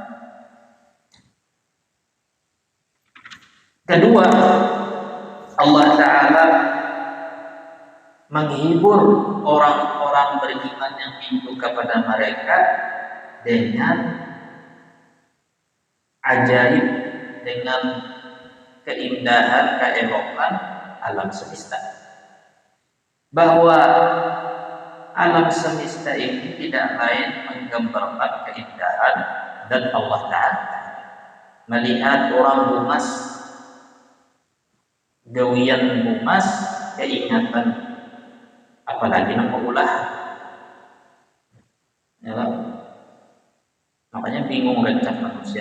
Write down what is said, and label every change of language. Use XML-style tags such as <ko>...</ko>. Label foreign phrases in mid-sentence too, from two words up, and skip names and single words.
<id>Kedua, Allah Ta'ala menghibur orang-orang beriman yang rindu kepada mereka dengan ajaib, dengan keindahan, keelokan alam semesta. Bahwa alam semesta ini tidak lain menggambarkan keindahan dan Allah Ta'ala.</id> <bjn>Melihat orang bumas, gawian bumas, keingatan, apalagi nama ulah.</bjn> <id>Ya, makanya bingung rencana manusia.</id>